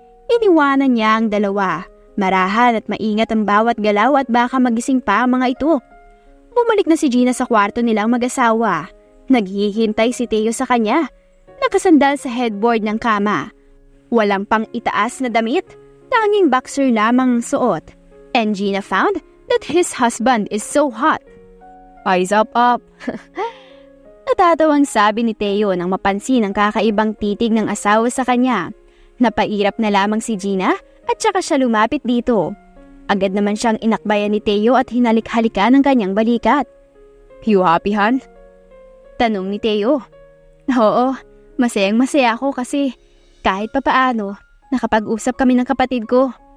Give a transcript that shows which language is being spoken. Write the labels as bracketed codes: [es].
[tl] Iniwanan niya ang dalawa. Marahan at maingat ang bawat galaw at baka magising pa ang mga ito. Bumalik na si Gina sa kwarto nilang mag-asawa. Naghihintay si Teo sa kanya. Nakasandal sa headboard ng kama. Walang pang itaas na damit. Tanging boxer lamang ang suot. [en] And Gina found that his husband is so hot. Eyes up. [tl] Natatawang sabi ni Teo nang mapansin ang kakaibang titig ng asawa sa kanya. Napairap na lamang si Gina at saka siya lumapit dito. Agad naman siyang inakbayan ni Teo at hinalik-halikan ng kanyang balikat. [en] You happy, [tl] Han? Tanong ni Teo. Oo, masayang-masaya ako kasi kahit papaano, nakapag-usap kami ng kapatid ko.